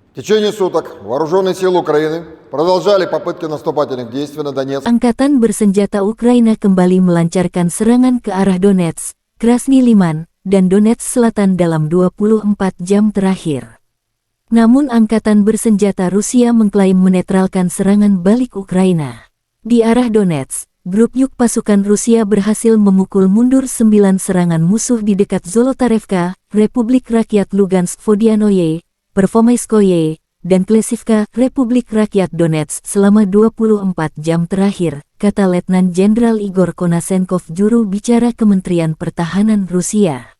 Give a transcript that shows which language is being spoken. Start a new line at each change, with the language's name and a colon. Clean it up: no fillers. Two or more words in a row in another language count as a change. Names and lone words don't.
Russian: В tечение суток вооруженные силы Украины продолжали попытки наступательных действий на Донецк.
Indonesian: Angkatan bersenjata Ukraina kembali melancarkan serangan ke arah Donetsk, Krasny Liman, dan Donetsk Selatan dalam 24 jam terakhir. Namun Angkatan bersenjata Rusia mengklaim menetralkan serangan balik Ukraina. Di arah Donetsk, grup Yuk pasukan Rusia berhasil memukul mundur 9 serangan musuh di dekat Zolotarevka, Republik Rakyat Lugansk Vodianoye, Pervomaiskoye, dan Klesivka, Republik Rakyat Donetsk selama 24 jam terakhir, kata Letnan Jenderal Igor Konasenkov, juru bicara Kementerian Pertahanan Rusia.